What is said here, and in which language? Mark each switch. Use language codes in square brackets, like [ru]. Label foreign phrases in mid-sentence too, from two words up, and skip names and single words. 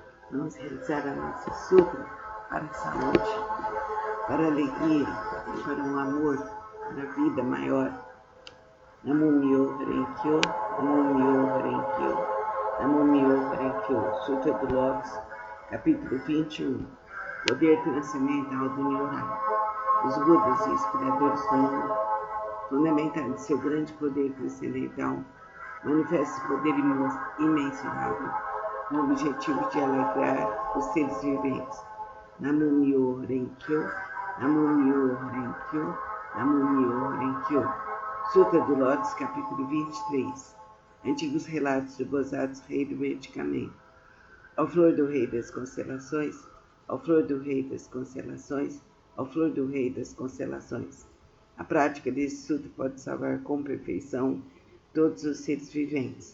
[pt] Vamos realizar a nossa Sutra para a saúde, para a alegria, para um amor, para a vida maior. [ja] 南無妙法蓮華経、南無妙法蓮華経、南無妙法蓮華経. [pt] Sutra do Lotus, capítulo 21. Poder transcendental do Nyorai. Os Budas e inspiradores do mundo, fundamentados em seu grande poder transcendental, manifestam poder imensurável, com o objetivo de alegrar os seres viventes. [ja] 南無妙法蓮華経、南無妙法蓮華経、南無妙法蓮華経. [pt] Sutra do Lotus, capítulo 23. Antigos relatos do Bosados Rei do Medicamento. Ao flor do Rei das Constelações, ao flor do Rei das Constelações, ao flor do Rei das Constelações. A prática desse sutra pode salvar com perfeição todos os seres viventes.